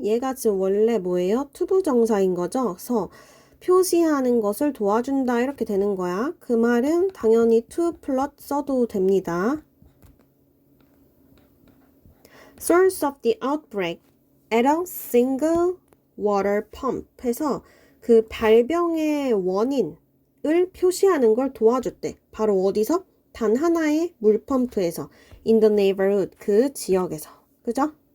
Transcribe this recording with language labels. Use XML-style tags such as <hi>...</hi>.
<ko>얘가 지금 원래 뭐예요? 투부정사인 거죠? 그래서 표시하는 것을 도와준다 이렇게 되는 거야. 그 말은 당연히 to 플러스 써도 됩니다.</ko> <en>Source of the outbreak at a single water pump</en> <ko>해서 그 발병의 원인을 표시하는 걸 도와줬대. 바로 어디서? 단 하나의 물펌프에서</ko> <en>in the neighborhood</en> <ko>그 지역에서. 그죠?</ko>